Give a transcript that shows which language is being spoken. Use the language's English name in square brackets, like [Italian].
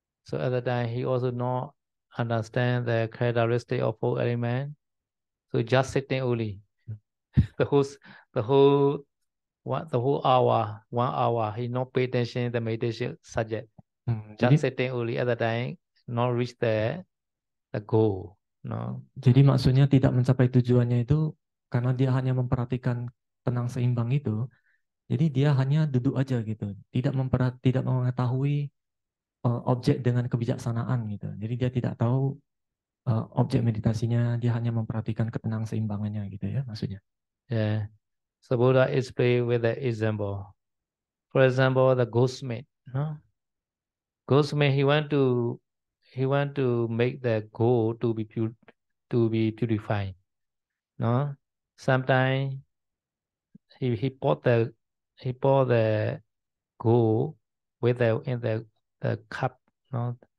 [English] So at the time, he also not understand the characteristic of 4 elements. So just sitting only, the whole 1 hour, he not pay attention the meditation subject. Just sitting only at the time, not reach the goal. No. [Indonesian] Jadi maksudnya tidak mencapai tujuannya itu karena dia hanya memperhatikan tenang seimbang itu. Jadi dia hanya duduk aja gitu, tidak mengetahui objek dengan kebijaksanaan gitu. Jadi dia tidak tahu objek meditasinya, dia hanya memperhatikan ketenang seimbangannya gitu ya maksudnya. [English] Yeah. So Buddha explained with the example. For example, the goldsmith. No? Goldsmith, he want to make the gold to be purified. No? Sometimes he bought the gold with in the cup. No?